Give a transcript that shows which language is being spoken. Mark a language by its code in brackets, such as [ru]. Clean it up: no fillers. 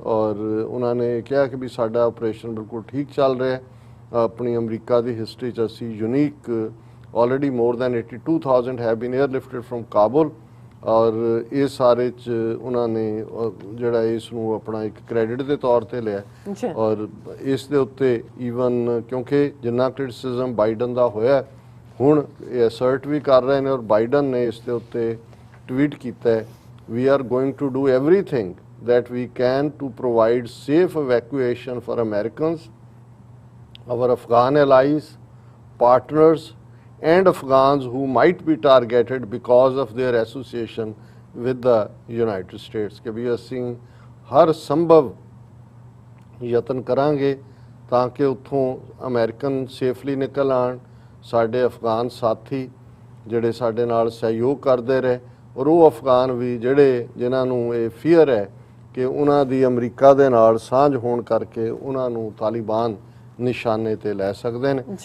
[pa] ਔਰ ਉਹਨਾਂ ਨੇ ਕਿਹਾ ਕਿ ਵੀ ਸਾਡਾ ਆਪਰੇਸ਼ਨ ਬਿਲਕੁਲ ਠੀਕ ਚੱਲ ਰਿਹਾ ਹੈ। ਆਪਣੀ ਅਮਰੀਕਾ ਦੀ ਹਿਸਟਰੀ 'ਚ ਅਸੀਂ unique [en] Already more than 82,000 have been airlifted from Kabul. [pa] ਔਰ ਇਹ ਸਾਰੇ 'ਚ ਉਹਨਾਂ ਨੇ ਜਿਹੜਾ ਇਸ ਨੂੰ ਆਪਣਾ ਇੱਕ ਕ੍ਰੈਡਿਟ ਦੇ ਤੌਰ ਤੇ ਲਿਆ। ਔਰ ਇਸ ਦੇ ਉੱਤੇ ਈਵਨ ਕਿਉਂਕਿ ਜਿੰਨਾ ਕ੍ਰਿਟਿਸਿਜ਼ਮ ਬਾਈਡਨ ਦਾ ਹੋਇਆ, ਹੁਣ ਇਹ ਅਸਰਟ ਵੀ ਕਰ ਰਹੇ ਨੇ ਔਰ ਬਾਈਡਨ ਨੇ ਇਸ ਦੇ ਉੱਤੇ ਟਵੀਟ ਕੀਤਾ ਹੈ, [en] we are going to do everything that we can to provide safe evacuation for Americans, our Afghan allies, partners and Afghans who might be targeted because of their association with the United States। [pa] ਕਿ ਵੀ ਅਸੀਂ ਹਰ ਸੰਭਵ ਯਤਨ ਕਰਾਂਗੇ ਤਾਂ ਕਿ ਉੱਥੋਂ American safely ਨਿਕਲ ਆਉਣ। ਸਾਡੇ ਅਫਗਾਨ ਸਾਥੀ ਜਿਹੜੇ ਸਾਡੇ ਨਾਲ ਸਹਿਯੋਗ ਕਰਦੇ ਰਹੇ ਔਰ ਉਹ ਅਫਗਾਨ ਵੀ ਜਿਹੜੇ ਜਿਨ੍ਹਾਂ ਨੂੰ ਇਹ ਫੀਅਰ ਹੈ ਕਿ ਉਹਨਾਂ ਦੀ ਅਮਰੀਕਾ ਦੇ ਨਾਲ ਸਾਂਝ ਹੋਣ ਕਰਕੇ ਉਹਨਾਂ ਨੂੰ ਤਾਲਿਬਾਨ ਨਿਸ਼ਾਨੇ ਤੇ ਲੈ ਸਕਦੇ ਨੇ।